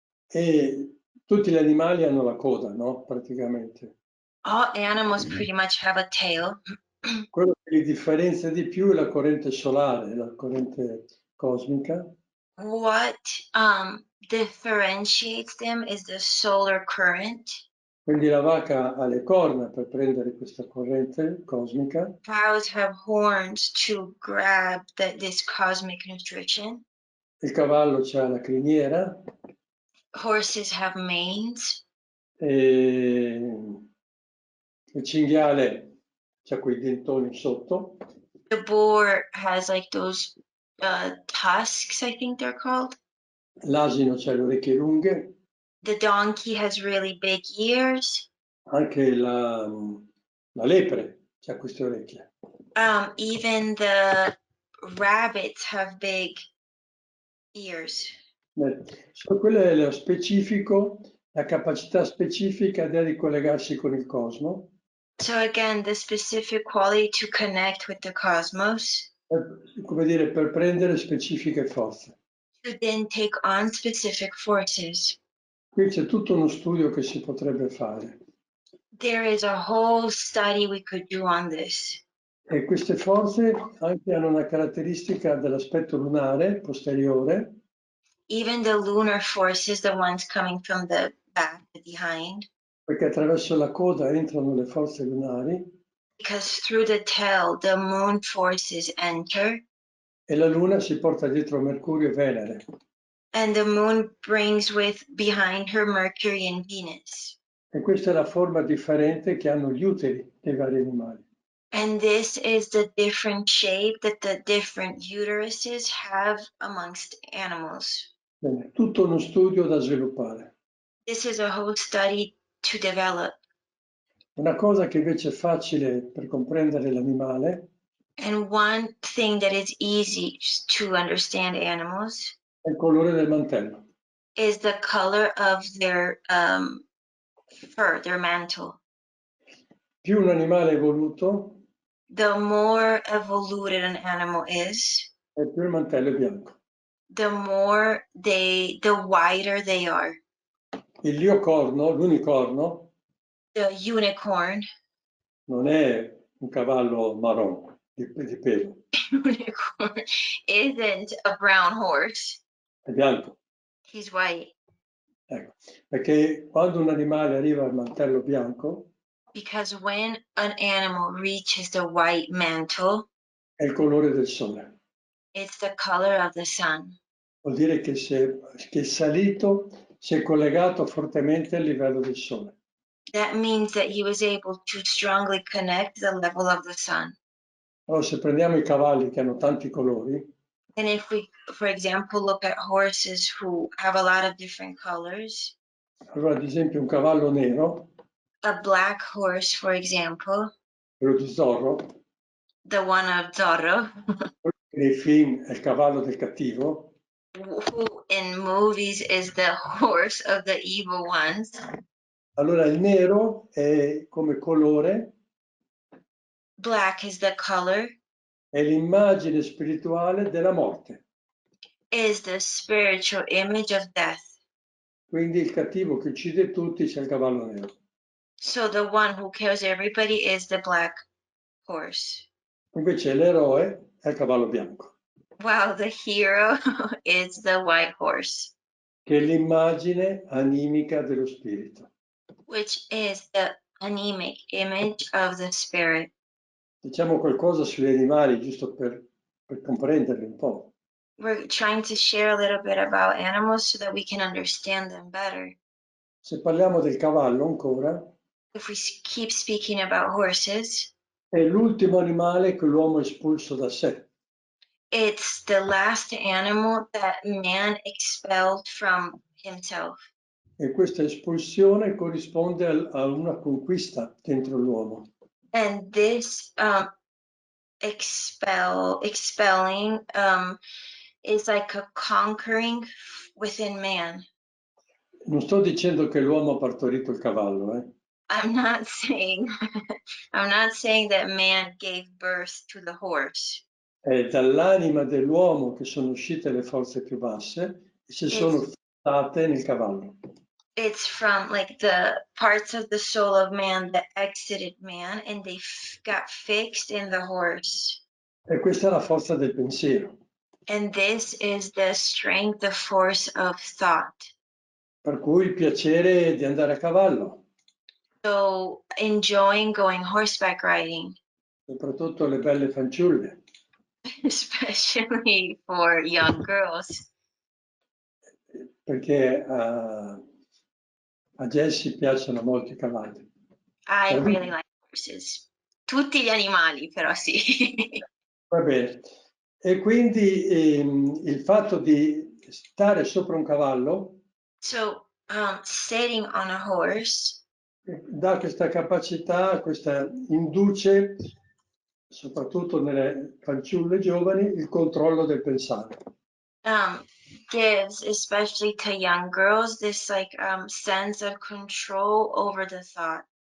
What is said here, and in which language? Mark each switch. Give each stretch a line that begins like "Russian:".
Italian: E tutti gli animali hanno la coda, no? Praticamente.
English: All animals pretty much have a tail.
Italian: Quello che li differenzia di più è la corrente solare, la corrente cosmica.
English: What differentiates them is the solar current.
Italian: Quindi la vacca ha le corna per prendere questa corrente cosmica.
English: Cows have horns to grab this cosmic nutrition.
Italian: Il cavallo c'ha la criniera.
English: Horses have manes.
Italian: E il cinghiale c'ha quei dentoni sotto.
English: The boar has like those tusks, I think they're called.
Italian: L'asino c'ha le orecchie lunghe.
English: The donkey has really big ears.
Italian: Anche la lepre c'ha queste orecchie.
English: Even the rabbits have big ears.
Italian: Quello è lo specifico, la capacità specifica di ricollegarsi con il cosmo.
English: So again, the specific quality to connect with the cosmos.
Italian: Come dire, per prendere specifiche forze.
English: To then take on specific forces.
Italian: Qui c'è tutto uno studio che si potrebbe fare.
English: There is a whole study we could do on this.
Italian: E queste forze anche hanno una caratteristica dell'aspetto lunare posteriore.
English: Even the lunar forces, the ones coming from the back, behind.
Italian: Perché attraverso la coda entrano le forze lunari.
English: Because through the tail, the moon forces enter.
Italian: E la luna si porta dietro Mercurio e Venere.
English: And the moon brings behind her Mercury and Venus.
Italian: E questa è la forma differente che hanno gli uteri dei vari animali.
English: And this is the different shape that the different uteruses have amongst animals.
Italian: Bene, tutto uno studio da sviluppare.
English: This is a whole study to develop.
Italian: Una cosa che invece è facile per comprendere l'animale.
English: And one thing that is easy to understand animals.
Italian: È il colore del mantello.
English: is the color of their fur, their mantle.
Italian: Più un animale è evoluto,
English: The more evoluted an animal is,
Italian: e più il mantello è bianco.
English: the wider they are.
Italian: Il liocorno, l'unicorno,
English: The unicorn,
Italian: non è un cavallo marrone di pelo,
English: unicorn isn't a brown horse.
Italian: è bianco.
English: He's white.
Italian: Ecco. Perché quando un animale arriva al mantello bianco,
English: Because when an animal reaches the white mantle,
Italian: è il colore del sole.
English: it's the color of the sun.
Italian: Vuol dire che che è salito, si è collegato fortemente al livello del sole.
English: That means that he was able to strongly connect the level of the sun.
Italian: Allora, se prendiamo i cavalli che hanno tanti colori,
English: And if we, for example, look at horses who have a lot of different colors,
Italian: allora ad esempio un cavallo nero,
English: a black horse, for example,
Italian: quello di Zorro,
English: the one of Zorro,
Italian: nei film è il cavallo del cattivo,
English: who in movies is the horse of the evil ones.
Italian: allora il nero è come colore,
English: Black is the color,
Italian: è l'immagine spirituale della morte.
English: is the spiritual image of death.
Italian: Quindi il cattivo che uccide tutti c'è il cavallo nero.
English: So the one who kills everybody is the black horse.
Italian: Invece l'eroe è il cavallo bianco,
English: While the hero is the white horse,
Italian: che è l'immagine animica dello spirito.
English: which is the anemic image of the spirit.
Italian: Diciamo qualcosa sugli animali, giusto per comprenderli un po'.
English: We're trying to share a little bit about animals so that we can understand them better.
Italian: Se parliamo del cavallo ancora,
English: If we keep speaking about horses,
Italian: è l'ultimo animale che l'uomo ha espulso da sé.
English: it's the last animal that man expelled from himself.
Italian: E questa espulsione corrisponde a una conquista dentro l'uomo.
English: And this expelling is like a conquering within man.
Italian: Non sto dicendo che l'uomo ha partorito il cavallo,
English: I'm not saying I'm not saying that man gave birth to the horse.
Italian: È dall'anima dell'uomo che sono uscite le forze più basse e si sono fissate nel cavallo.
English: It's from like the parts of the soul of man that exited man and they got fixed in the horse.
Italian: E questa è la forza del pensiero.
English: And this is the strength, the force of thought.
Italian: Per cui il piacere di andare a cavallo,
English: So enjoying going horseback riding,
Italian: soprattutto le belle fanciulle.
English: especially for young girls.
Italian: Perché a Jessie piacciono molto i cavalli.
English: I really like horses.
Italian: Tutti gli animali, però sì. Va bene. E quindi il fatto di stare sopra un cavallo
English: So sitting on a horse
Italian: dà questa capacità, questa induce, soprattutto nelle fanciulle giovani, il controllo del pensare.
English: gives, especially to young girls, this like sense of control over the thought.